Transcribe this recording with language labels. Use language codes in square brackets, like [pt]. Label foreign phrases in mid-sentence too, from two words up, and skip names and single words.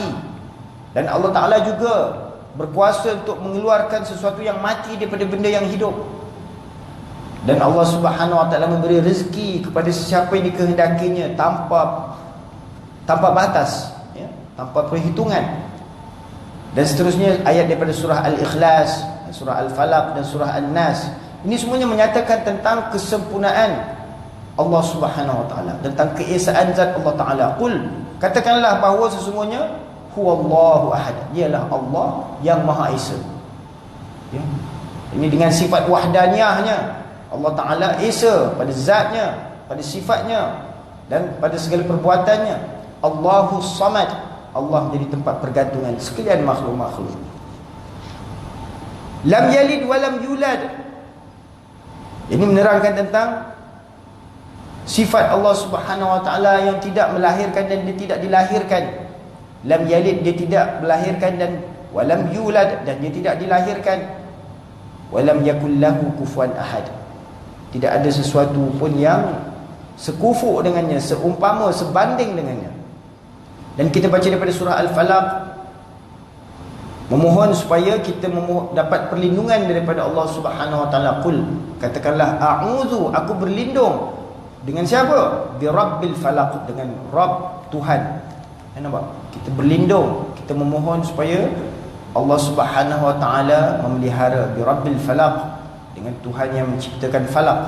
[ms] Dan Allah Ta'ala juga berkuasa untuk mengeluarkan sesuatu yang mati daripada benda yang hidup. Dan Allah [ar] سبحانه وتعالى [ms] memberi rezeki kepada sesiapa yang dikehendakinya tanpa batas, ya, tanpa perhitungan. Dan seterusnya ayat daripada surah Al-Ikhlas, surah Al-Falaq dan surah An-Nas. Ini semuanya menyatakan tentang kesempurnaan Allah [ar] سبحانه وتعالى, [ms] tentang keesaan zat Allah Ta'ala. Qul, katakanlah bahawa sesungguhnya [ar] هو الله أحد, [ms] dialah Allah yang Maha Esa, ya. Ini dengan sifat wahdaniyahnya. Allah Ta'ala Esa pada zatnya, pada sifatnya, dan pada segala perbuatannya. [ar] الله الصمد, [ms] Allah menjadi tempat pergantungan sekalian makhluk-makhluk. [ar] لم يلد ولم يولد, [ms] ini menerangkan tentang sifat Allah [ar] سبحانه وتعالى [ms] yang tidak melahirkan dan dia tidak dilahirkan. [ar] لم يلد, [ms] dia tidak melahirkan, dan [ar] ولم يولد, [ms] dan dia tidak dilahirkan. [ar] ولم يكن له كفوا أحد, [ms] tidak ada sesuatu pun yang sekufuk dengannya, seumpama, sebanding dengannya. Dan kita baca daripada surah Al-Falaq, memohon supaya kita dapat perlindungan daripada Allah [ar] سبحانه وتعالى. [ms] Qul, katakanlah, a'udzu, aku berlindung dengan siapa? [ar] برب الفلق, [ms] dengan Rabb, Tuhan. Nampak? Kita berlindung, kita memohon supaya Allah [ar] سبحانه وتعالى [ms] memelihara. [ar] برب الفلق, [ms] dengan Tuhan yang menciptakan falak.